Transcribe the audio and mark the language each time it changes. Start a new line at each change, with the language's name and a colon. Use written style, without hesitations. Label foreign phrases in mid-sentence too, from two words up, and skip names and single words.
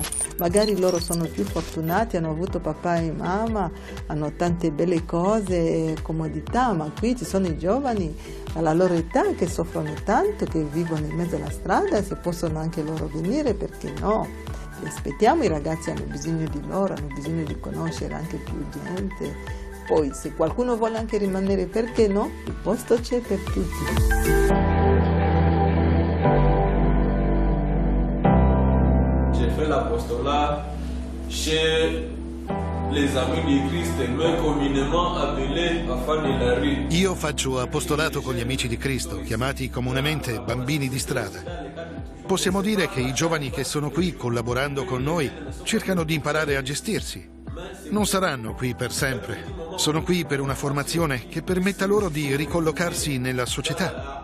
Italian: Magari loro sono più fortunati, hanno avuto papà e mamma, hanno tante belle cose e comodità, ma qui ci sono i giovani alla loro età che soffrono tanto, che vivono in mezzo alla strada, e se possono anche loro venire, perché no? Li aspettiamo, i ragazzi hanno bisogno di loro, hanno bisogno di conoscere anche più gente. Poi se qualcuno vuole anche rimanere, perché no? Il posto c'è per tutti.
French: J'ai fait l'apostolat chez les Amis di Cristo, noi communément appelés enfants de la rue.
Italian: Io faccio apostolato con gli Amici di Cristo, chiamati comunemente bambini di strada. Possiamo dire che i giovani che sono qui collaborando con noi cercano di imparare a gestirsi. Non saranno qui per sempre, sono qui per una formazione che permetta loro di ricollocarsi nella società.